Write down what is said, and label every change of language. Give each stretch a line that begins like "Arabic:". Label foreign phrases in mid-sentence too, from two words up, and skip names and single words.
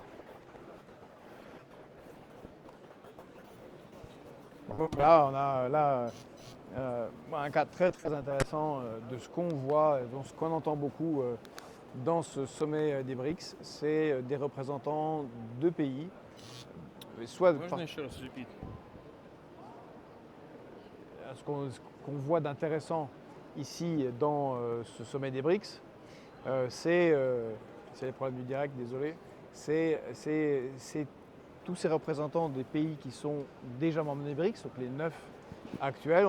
French: Là, on a un cas très très intéressant de ce qu'on voit, de ce qu'on entend beaucoup dans ce sommet des BRICS. C'est des représentants de pays, soit
Russian: Можно еще раз repeat?
French: ce qu'on voit d'intéressant ici dans ce sommet des BRICS, c'est les problèmes du direct, désolé, c'est tous ces représentants des pays qui sont déjà membres des BRICS, donc les 9 actuels.